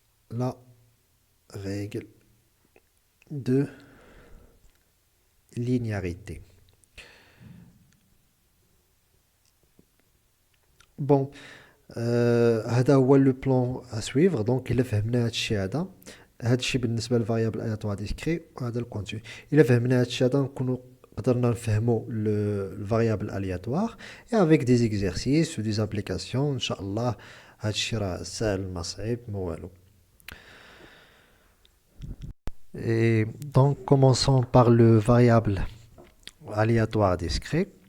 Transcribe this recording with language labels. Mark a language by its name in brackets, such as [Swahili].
[French] La règle de linéarité. Bon, [Arabic] هذا هو [French] le plan à suivre. Donc, il a [Arabic] فهمنا هادشي هذا. هادشي بالنسبة للفاريابل aléatoire discret وهذا الكونتينو. إلا فهمنا هادشي هذا نكونوا قدرنا نفهموا [French] le variable aléatoire et avec des exercices ou des applications [Arabic] إن شاء الله هادشي راه سهل ما صعيب ما والو. [French] Et donc, commençons par le variable aléatoire discret.